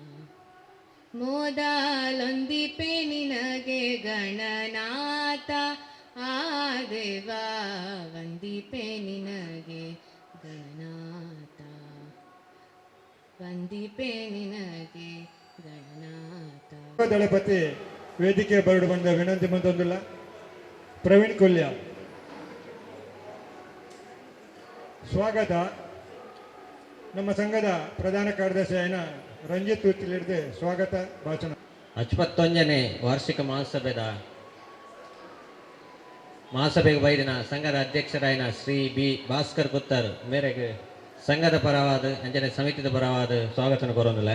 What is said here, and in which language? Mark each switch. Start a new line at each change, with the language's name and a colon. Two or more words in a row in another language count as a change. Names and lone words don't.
Kannada: ಮೊದಲೊಂದಿಪೆ ನಿನಗೆ ಗಣನಾಥ ಆ ದೇವ ವಂದಿಪೆ ನಿನಗೆ ಗಣನಾಥ, ವಂದಿಪೆ ನಿನಗೆ ಗಣನಾಥ.
Tulu: ದಳಪತಿ ವೇದಿಕೆ ಬರಡು ಬಂದ ವಿನಂತಿ ಮಂತೊಂದಿಲ್ಲ. ಪ್ರವೀಣ್ ಕೊಲ್ಯ ಸ್ವಾಗತ. ನಮ್ಮ ಸಂಘದ ಪ್ರಧಾನ ಕಾರ್ಯದರ್ಶಿಯಾಯನ ರಂಜಿತ್ ಉಚ್ಚಿಲಿಡ್ದು ಸ್ವಾಗತ ಭಾಷಣ. 51ನೇ ವಾರ್ಷಿಕ ಮಹಾಸಭೆಗೆ ಬೈದಿನ ಸಂಘದ ಅಧ್ಯಕ್ಷರಾಯನ ಶ್ರೀ ಬಿ ಭಾಸ್ಕರ್ ಕುತ್ತರ್ ಮೇರೆಗೆ ಸಂಘದ ಪರವಾದ ಅಂಜನೆ ಸಮಿತಿದ ಪರವಾದ ಸ್ವಾಗತನ ಕೊರೊಂದಿಲ್ಲ.